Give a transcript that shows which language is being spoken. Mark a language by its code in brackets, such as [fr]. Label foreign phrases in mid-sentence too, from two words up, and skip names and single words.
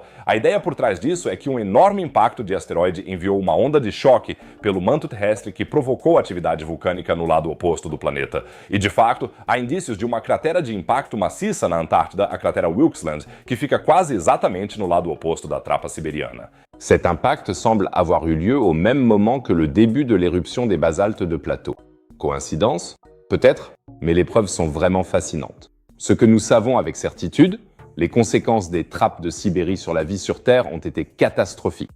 [pt] A ideia por trás disso é que um enorme impacto de asteroide enviou uma onda de choque pelo manto terrestre que provocou atividade vulcânica no lado oposto do planeta. E de fato, há indícios de uma cratera de impacto maciça na Antártida, a cratera Wilkesland, que fica quase exatamente no lado oposto da trapa siberiana. [fr] Cet impact semble avoir eu lieu au même moment que le début de l'éruption des basaltes de plateau. Coïncidence? Peut-être, mais les preuves sont vraiment fascinantes. Ce que nous savons avec certitude, les conséquences des trappes de Sibérie sur la vie sur Terre ont été catastrophiques.